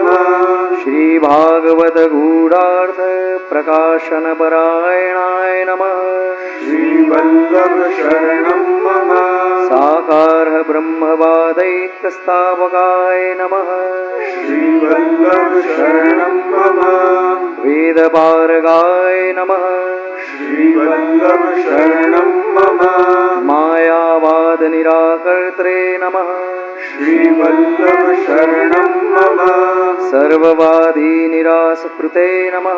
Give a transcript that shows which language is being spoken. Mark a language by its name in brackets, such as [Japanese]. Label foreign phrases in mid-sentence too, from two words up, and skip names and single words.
[Sanskrit] શ્રી ભાગવત ગૂઢાર્થ પ્રકાશન પરાયણાય નમઃ. શ્રી વલ્લભ શરણમ મમ. સાકાર બ્રહ્મવાદૈક સ્થાપકાય નમઃ. શ્રી વલ્લભ શરણમ મમ. वेदपारगाय नमः श्रीवल्लभ शरणं मम मायावादनिराकर्त्रे नमः श्रीवल्लभ शरणं मम सर्ववादीनिरासकृते नमः